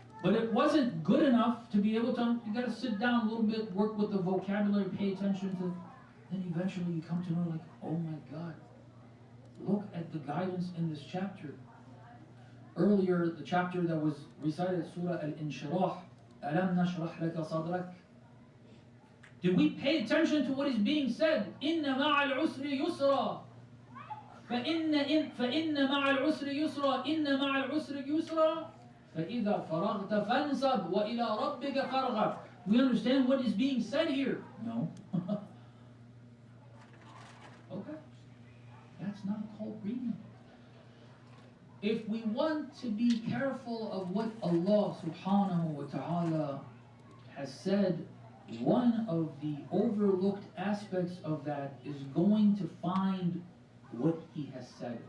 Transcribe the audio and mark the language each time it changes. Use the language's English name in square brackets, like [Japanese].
[English] But it wasn't good enough to be able to, you gotta sit down a little bit, work with the vocabulary, pay attention to, then eventually you come to know like, oh my God, look at the guidance in this chapter. Earlier, the chapter that was recited, Surah Al-Inshirah, [Arabic] Alam nashrah laka sadrak. [English] Did we pay attention to what is being said? [Arabic] Inna ma'al usri yusra. فإن مع العسر يسرا إن مع العسر يسرا فإذا فرغت فانصب وإلى ربك فارغب. [English] We understand what is being said here? No. Okay. That's not called reading. If we want to be careful of what Allah subhanahu wa ta'ala has said, one of the overlooked aspects of that is going to find what He has said.